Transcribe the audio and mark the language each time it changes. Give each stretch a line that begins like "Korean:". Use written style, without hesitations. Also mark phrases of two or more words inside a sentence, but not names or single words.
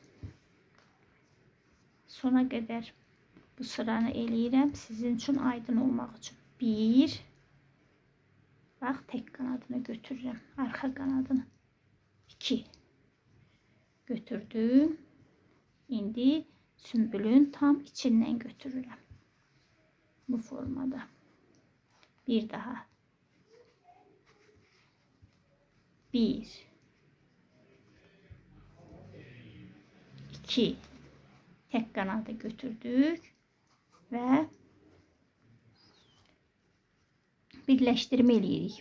Azerbaijani: Sona qədər bu sıranı eləyirəm sizin üçün aydın olmaq üçün. 1 bax tek kanadını götürürəm. Arxa kanadını 2 götürdüm. İndi sümbülün tam içinden götürürüm. Bu formada. Bir daha. 1 2 tek kanadı götürdük ve birleştirme eləyirik.